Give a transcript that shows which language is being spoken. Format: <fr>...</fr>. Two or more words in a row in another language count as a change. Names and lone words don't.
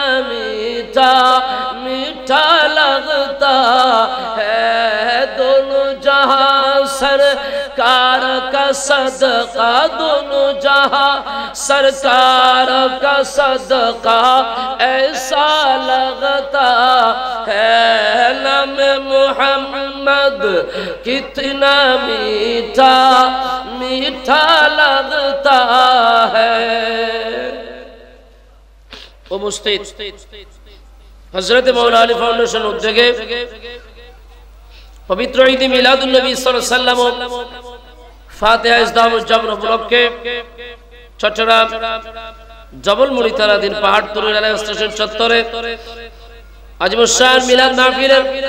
<ur>میٹھا میٹھا لگتا ہے، دونوں جہاں سرکار کا صدقہ، دونوں جہاں سرکار کا صدقہ ایسا لگتا ہے، نام محمد کتنا میٹھا میٹھا لگتا ہے۔</ur> <bn>উপস্থিত হযরত মাওলানা আলী ফাউন্ডেশন উদ্যোগে পবিত্র ঈদ মিলাদুন নবী</bn> <ar>صلى الله عليه وسلم</ar> <bn>ফাতিহা ইসলাম উদযাপন উপলক্ষে চট্টগ্রাম জবলমুড়ি থানাধীন পাহাড়তলী রেল স্টেশন চত্বরে আজিমুশান মিলাদ মাহফিলের</bn>